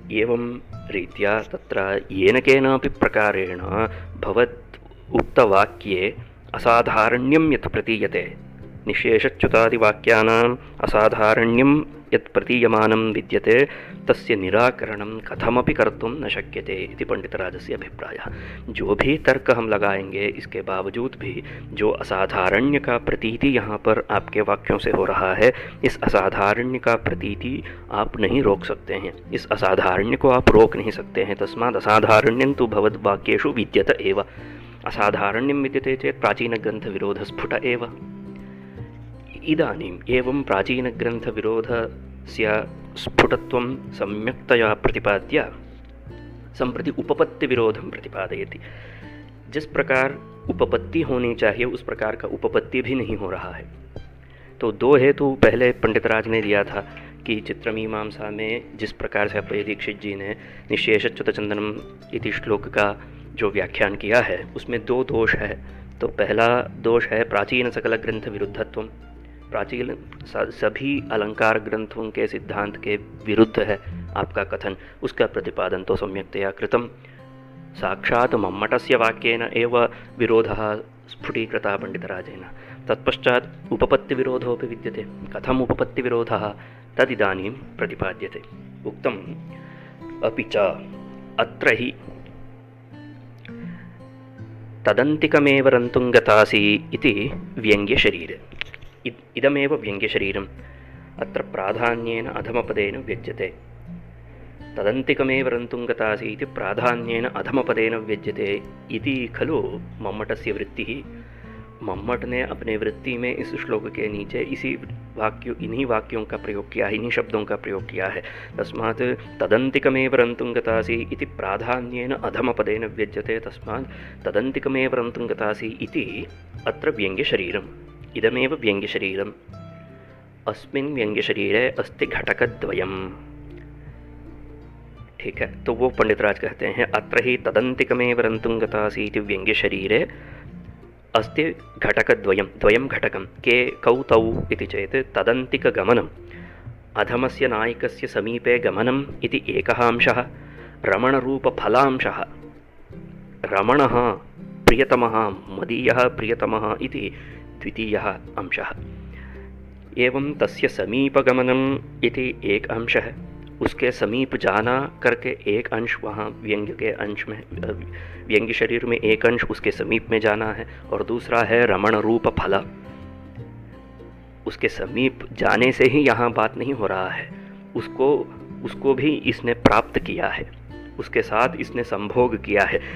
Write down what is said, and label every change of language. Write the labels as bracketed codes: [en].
[sa] एवं रीत्या तत्र येन केनापि प्रकारेण भवत् उक्तवाक्ये असाधारण्यं यत् प्रतीयते, निशेषच्युतादिवाक्यानाम् असाधारण्यं यत् प्रतीयमानं विद्यते, तस्य निराकरणं कथमपि कर्तुं न शक्यते इति पंडितराजस्य अभिप्रायः। [hi] जो भी तर्क हम लगाएंगे इसके बावजूद भी जो असाधारण्य का प्रतीति यहाँ पर आपके वाक्यों से हो रहा है, इस असाधारण्य का प्रतीति आप नहीं रोक सकते हैं, इस असाधारण्य को आप रोक नहीं सकते हैं। [sa] तस्मात् असाधारण्यं तु भवद्वाक्येषु विद्यत एव। असाधारण्यं विद्यते चेत् प्राचीनग्रन्थविरोधस्फुट एव। इदानीम् एवं प्राचीनग्रन्थविरोधस्य स्फुटत्वं सम्यक्तया प्रतिपाद्य सम्प्रति उपपत्तिविरोधं प्रतिपादयति। [hi] जिस प्रकार उपपत्ति होनी चाहिए उस प्रकार का उपपत्ति भी नहीं हो रहा है। तो दो हेतु पहले पंडितराज ने दिया था कि चित्रमीमांसा में जिस प्रकार से अप्पय दीक्षित जी ने निशेषच्युतचंदनम इति श्लोक का जो व्याख्यान किया है उसमें दो दोष है। तो पहला दोष है [sa] प्राचीन सकल ग्रंथ विरुद्धत्वम, [hi] प्राचीन सभी अलंकार ग्रंथों के सिद्धांत के विरुद्ध है आपका कथन, उसका प्रतिपादन तो [sa] सम्यक्तया कृतम। साक्षात् मम्मटस्य वाक्येन एव विरोधः स्फुटीकृतः पंडितराजेन। तत्पश्चात् उपपत्तिविरोधोऽपि विद्यते। कथम् उपपत्तिविरोधः तदिदानीं प्रतिपाद्यते। उक्तम् अपि च अत्र हि तदन्तिकमेव रन्तुङ्गतासि इति व्यङ्ग्यशरीरे, इदमेव व्यङ्ग्यशरीरम् अत्र प्राधान्येन अधमपदेन व्यज्यते। तदन्तिकमेव रन्तुङ्गतासि इति प्राधान्येन अधमपदेन व्यज्यते इति खलु मम्मटस्य वृत्तिः। [hi] मम्मट ने अपने वृत्ति में इस श्लोक के नीचे इन्हीं वाक्यों का प्रयोग किया है, इन्हीं शब्दों का प्रयोग किया है। [sa] तस्मात् तदन्तिकमेव रन्तुं गतासि इति प्राधान्येन अधमपदेन व्यज्यते, तस्मात् तदन्तिकमेव रन्तुं गतासि इति अत्र व्यङ्ग्यशरीरम्, इदमेव व्यङ्ग्यशरीरम्, अस्मिन् व्यङ्ग्यशरीरे अस्ति घटकद्वयम्। [hi] ठीक है, तो वो पंडितराज कहते हैं [sa] अत्र ही तदन्तिकमेव रन्तुं गतासि इति व्यङ्ग्यशरीरे अस्ति घटकद्वयं, द्वयं घटकं के कौ तौ इति चेत् तदन्तिकगमनम्, अधमस्य नायकस्य समीपे गमनम् इति एकः अंशः, रमणरूपफलांशः, रमणः प्रियतमः, मदीयः प्रियतमः इति द्वितीयः अंशः। एवं तस्य समीपगमनम् इति [hi] एक अंश है, उसके समीप जाना करके एक अंश वहाँ व्यंग्य के अंश में, व्यंग्य शरीर में एक अंश उसके समीप में जाना है, और दूसरा है रमण रूप फल, उसके समीप जाने से ही यहाँ बात नहीं हो रहा है, उसको भी इसने प्राप्त किया है, उसके साथ इसने संभोग किया है।